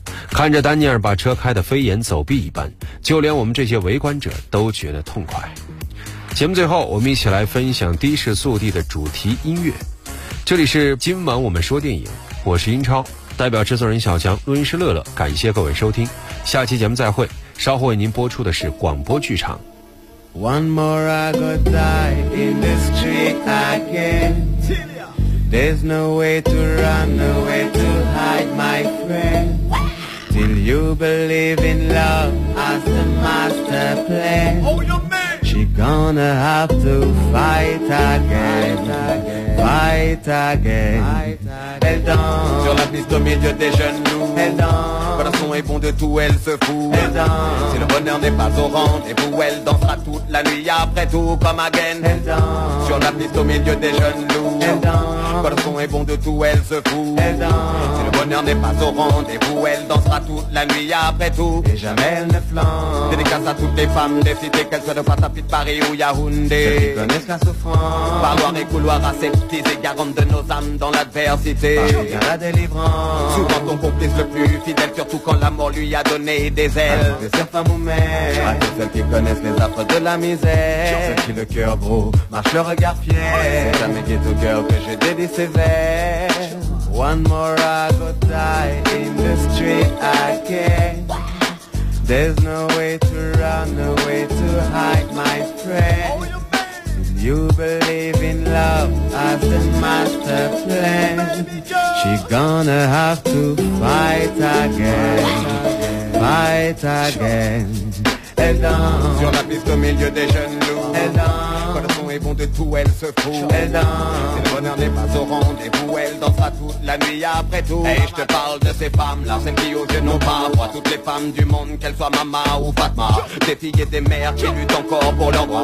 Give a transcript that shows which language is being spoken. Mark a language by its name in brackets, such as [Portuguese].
[Chinese] 看着丹尼尔把车开得飞檐走壁一般，就连我们这些围观者都觉得痛快。节目最后，我们一起来分享《的士速递》的主题音乐。这里是今晚我们说电影，我是英超，代表制作人小强，录音师乐乐，感谢各位收听，下期节目再会。稍后为您播出的是广播剧场。 [English] One more I go die in the street again. There's no way to run, no way to hide, my friend. Till you believe in love as the master plan. She gonna have to fight again, fight again. Held on. [French] Sur la piste au milieu des jeunes loups. [English] Held on. [French] Quand le son est bon de tout, elle se fout. Elle danse. Si le bonheur n'est pas au rendez-vous, elle dansera toute la nuit après tout comme again. Elle danse. Sur la piste au milieu des jeunes loups. Elle danse. Quand le son est bon de tout, elle se fout. Elle danse. Si le bonheur n'est pas au rendez-vous, elle dansera toute la nuit après tout. Et jamais elle ne flanche. Dédicace à toutes les femmes des cités, qu'elles soient de face à Pit Paris ou Yaoundé. Ceux qui connaissent la souffrance. Parloir et couloir aseptisés, garante de nos âmes dans l'adversité. Parvient la délivrance. Souvent ton complice le plus fidèle. Surtout quand la mort lui a donné des ailes. Des sœurs, femmes ou mères. À toutes celles qui connaissent les affres de la misère. Sur celles qui le cœur gros marche le regard fier. C'est jamais dit au cœur que j'ai dédié ces vers. [English] One more I go die in the street again. There's no way to run, no way to hide, my friend. You believe in love as the master plan. She gonna have to fight again, fight again. [French] Elle danse sur la piste au milieu des jeunes loups. Elle danse quand le son est bon de tout, elle se fout. Elle danse si le bonheur n'est pas au rendez-vous, elle dansera toute la nuit après tout. Et je te parle de ces femmes-là, celles qui aux yeux n'ont pas voix. Toutes les femmes du monde, qu'elles soient Mama ou Fatma, des filles et des mères qui luttent encore pour leur droit.